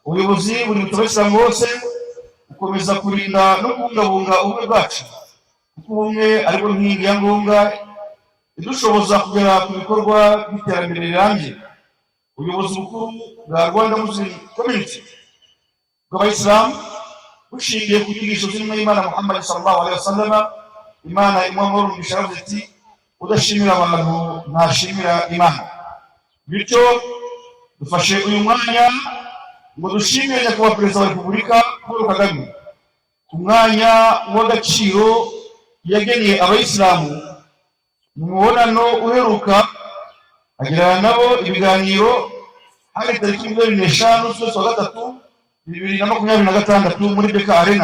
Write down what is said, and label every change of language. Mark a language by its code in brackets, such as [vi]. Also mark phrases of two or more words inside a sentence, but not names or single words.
[rw] ubuyobozi buri mu Abayisilamu bose gukomeza kurinda no kubungabunga ubumwe bwacu, kuko ubumwe aribwo nkingi ya ngombwa idushoboza kugera ku bikorwa by'iterambere rirambye. Ubuyobozi bukuru bwa Rwanda Muslim Community bw'Abayisilamu bushingiye ku nyigisho z'intumwa y'Imana Muhammad [ar] صلى الله عليه وسلم, [rw] Imana imwamuru umugisha yavuze iti udashimira abantu ntashimira Imana. Bityo dufashe uyu mwanya ngo dushimire nyakubahwa Perezida wa Repubulika Paul Kagame ku mwanya w'agaciro yageneye Abayisilamu mu mubonano uheruka agirana nabo ibiganiro hari tariki 25 z'ukwezi kwa gatatu 2026 muri Beka Arena.